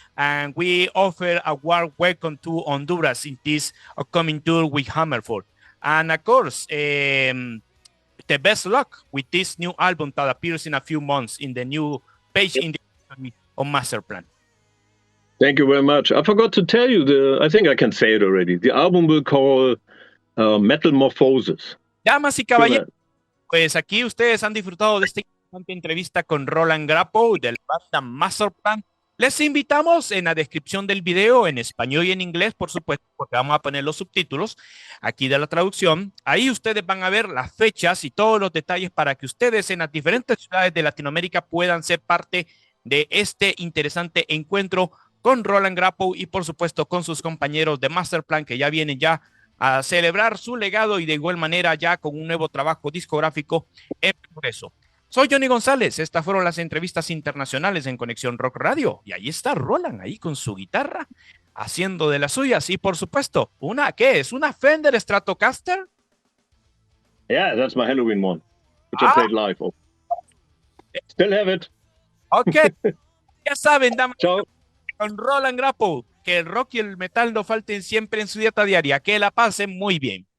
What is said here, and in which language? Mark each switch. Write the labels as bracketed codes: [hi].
[en] And we offer a warm welcome to Honduras in this upcoming tour with Hammerfall. And of course, the best luck with this new album that appears in a few months in the new page in the on Masterplan. Thank you very much. I forgot to tell you, I think I can say it already. The album will call Metamorphosis. [es] Damas y caballeros, pues aquí ustedes han disfrutado de esta interesante entrevista con Roland Grapow del banda Masterplan. Les invitamos en la descripción del video, en español y en inglés, por supuesto, porque vamos a poner los subtítulos aquí de la traducción. Ahí ustedes van a ver las fechas y todos los detalles para que ustedes en las diferentes ciudades de Latinoamérica puedan ser parte de este interesante encuentro con Roland Grapow y por supuesto con sus compañeros de Masterplan, que ya vienen ya a celebrar su legado y de igual manera ya con un nuevo trabajo discográfico en progreso. Soy Johnny González, estas fueron las entrevistas internacionales en Conexión Rock Radio y ahí está Roland, ahí con su guitarra, haciendo de las suyas y por supuesto, ¿qué es? ¿Una Fender Stratocaster? [en] Yeah, that's my Helloween one, which I played live. Still have it. [es] Ok, ya saben, damas. Chao. Con Roland Grapow, que el rock y el metal no falten siempre en su dieta diaria. Que la pasen muy bien.